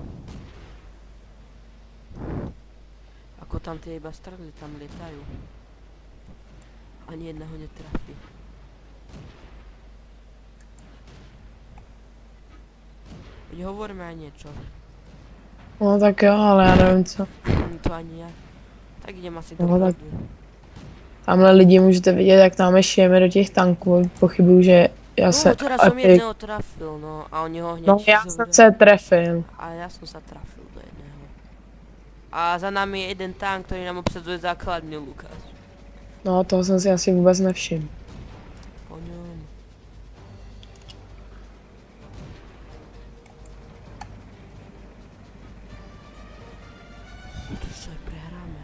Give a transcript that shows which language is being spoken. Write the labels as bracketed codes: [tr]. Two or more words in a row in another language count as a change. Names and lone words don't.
[sk] Ako tam tie iba strely tam lietajú. Ani jedného netrafí. Veď hovoríme aj niečo. [cs] No tak jo, ale já nevím co. [sk] To ani ja. Tak idem asi No, do tak- pradu. [cs] Tamhle lidi můžete vidět, jak tam šijeme do těch tanků. Pochybuju, že já se... No, [sk] teraz som jedného trafil, no. A oni ho hneď [cs] No já jsem [sk] zobrali. [cs] se trefil. [sk] A ja som sa trafil do jedného. A za nami je jeden tank, ktorý nám obsadzuje základňu, Lukáš. [cs] No, toho jsem si asi vůbec nevšiml. [sk] Po ňom. To už aj prehráme.